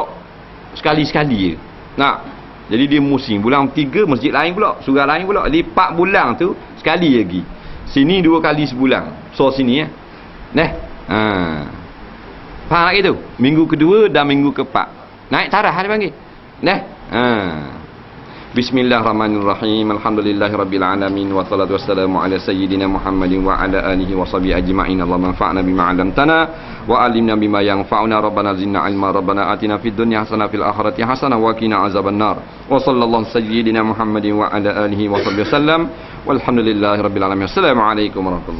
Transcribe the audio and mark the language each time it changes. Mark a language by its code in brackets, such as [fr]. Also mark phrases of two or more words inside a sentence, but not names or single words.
[ms] Sekali-sekali je. Jadi dia musim. Bulan 3 masjid lain pula, surau lain pula. Jadi 4 bulan tu sekali lagi. Sini 2 kali sebulan. So sini ya. Neh. Faham lagi tu? Minggu kedua dan minggu keempat. Naik tarah dia panggil. Neh. [ar] بسم الله الرحمن الرحيم الحمد لله رب العالمين والصلاة والسلام على سيدنا محمد وعلى آله وصحبه أجمعين. اللهم انفعنا بما علمتنا وعلمنا بما ينفعنا. ربنا زدنا علما ربنا آتنا في الدنيا حسنة في الآخرة حسنة وقنا عذاب النار. وصلى الله سيدنا محمد وعلى آله وصحبه وسلم والحمد لله رب العالمين السلام عليكم ورحمة الله